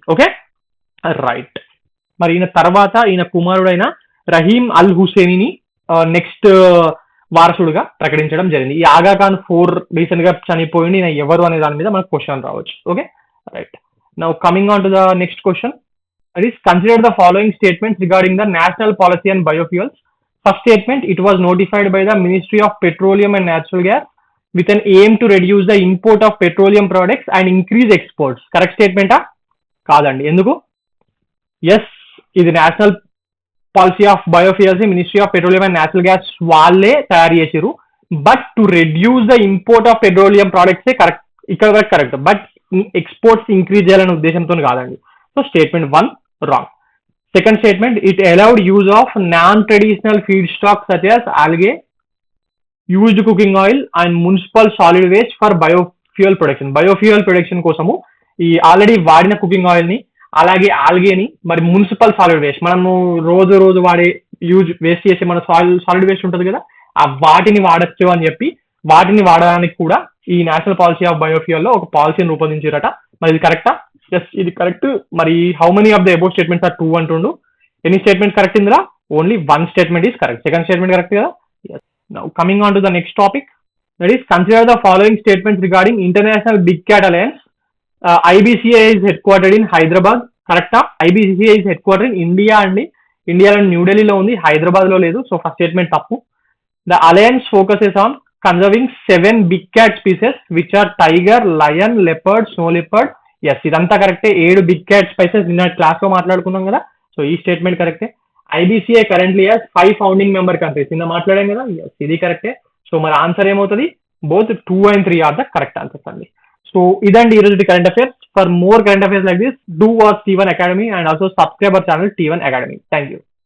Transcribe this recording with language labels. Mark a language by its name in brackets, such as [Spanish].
[Telugu] Okay, right. మరి ఈయన తర్వాత ఈయన కుమారుడైన రహీం అల్ హుసేనిని నెక్స్ట్ వారసుడుగా ప్రకటించడం జరిగింది. ఈ ఆగా ఖాన్ ఫోర్ రీసెంట్ గా చనిపోయింది, ఈయన ఎవరు అనే దాని మీద మనకు క్వశ్చన్ రావచ్చు. Okay, right. [English] Now coming on to the next question, that is consider the following statements regarding the national policy on biofuels. First statement, it was notified by the Ministry of Petroleum and Natural Gas with an aim to reduce the import of petroleum products and increase exports. Correct statement [Telugu] ఆ కాదండి? ఎందుకు? Yes, ఇది national policy of biofuels ministry of petroleum and natural gas వాళ్ళే తయారు చేసారు. [English] but to reduce the import of petroleum products correct, [Telugu] ఇక్కడ వరకు correct. But exports increase చేయాలనే ఉద్దేశంతో కాదండి. [English] So statement 1 wrong. Second statement, it allowed use of non-traditional feedstocks such as algae, used cooking oil and municipal solid waste for biofuel production. Biofuel production [Telugu] కోసము ఈ already వాడిన cooking oil ని, అలాగే ఆల్గేని, మరి municipal solid waste, మనము రోజు వాడే waste చేసే మన సాలిడ్ వేస్ట్ ఉంటుంది కదా, ఆ వాటిని వాడచ్చు అని చెప్పి వాటిని వాడడానికి కూడా ఈ నేషనల్ పాలసీ ఆఫ్ బయోఫ్యూయల్ లో ఒక పాలసీని రూపొందించారట. మరి ఇది కరెక్టా? ఎస్, ఇది కరెక్ట్. [English] మరి how many of the above statements are 2 అంటుండు. Any statement correct ఇందులో? Only 1 statement is correct. Second statement correct కదా? Yes. Now coming on to the next topic, that is consider the following statements regarding international big cat alliance. IBCI is headquartered in Hyderabad. [Telugu] కరెక్టా? [English] IBCI is headquartered in India అండి. [Telugu] ఇండియాలో న్యూఢిల్లీలో ఉంది, హైదరాబాద్ లో లేదు. So first statement తప్పు. [English] The alliance focuses on conserving 7 big cat species which are tiger, lion, leopard, snow leopard. Yes, ఇదంతా కరెక్టే. [Telugu] 7 బిగ్ క్యాట్ స్పైసెస్ నిన్న క్లాస్ లో మాట్లాడుకున్నాం కదా, సో ఈ స్టేట్మెంట్ కరెక్టే. [English] IBCI currently has 5 founding member countries, [Telugu] నిన్న మాట్లాడాం కదా, ఎస్ ఇది కరెక్టే. సో మరి ఆన్సర్ ఏమవుతుంది? [English] Both 2 and 3 are the correct answers అండి. [Telugu] సో ఇదండి ఈరోజు current affairs. [English] For more current affairs like this, do watch T1 Academy and also subscribe our channel T1 Academy. Thank you.